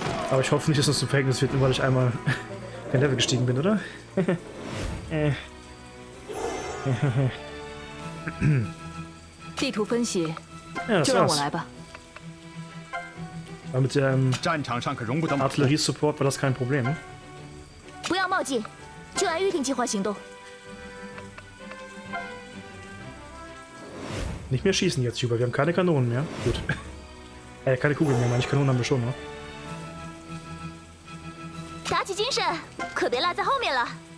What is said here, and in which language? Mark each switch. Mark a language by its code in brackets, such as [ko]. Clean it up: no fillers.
[de] Aber ich hoffe nicht, dass das zum Verhängnis wird, nur weil ich einmal kein Level gestiegen bin, oder? Ja, das war's. Aber mit dem Artillerie-Support war das kein Problem. [zh] 不要冒进，就按预定计划行动。 [de] Nicht mehr schießen jetzt, Juba. Wir haben keine Kanonen mehr. Gut. Keine Kugeln mehr, manche Kanonen haben wir schon, ne? [zh] 打起精神，可别落在后面了。